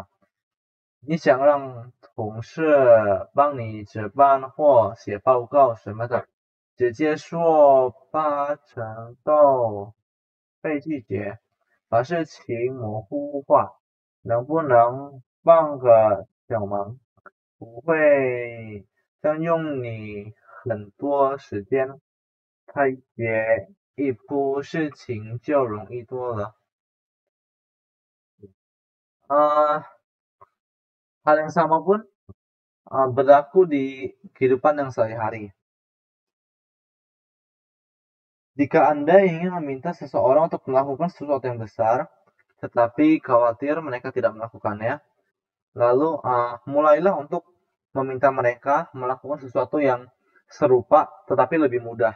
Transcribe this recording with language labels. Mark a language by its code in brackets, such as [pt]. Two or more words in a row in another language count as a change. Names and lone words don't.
[zh] 你想让同事帮你值班或写报告什么的，直接说8成都被拒绝，把事情模糊化，能不能帮个小忙？不会占用你很多时间，太解一步事情就容易多了。 [id] Hal yang sama pun berlaku di kehidupan yang sehari-hari. Jika Anda ingin meminta seseorang untuk melakukan sesuatu yang besar, tetapi khawatir mereka tidak melakukannya, lalu mulailah untuk meminta mereka melakukan sesuatu yang serupa tetapi lebih mudah.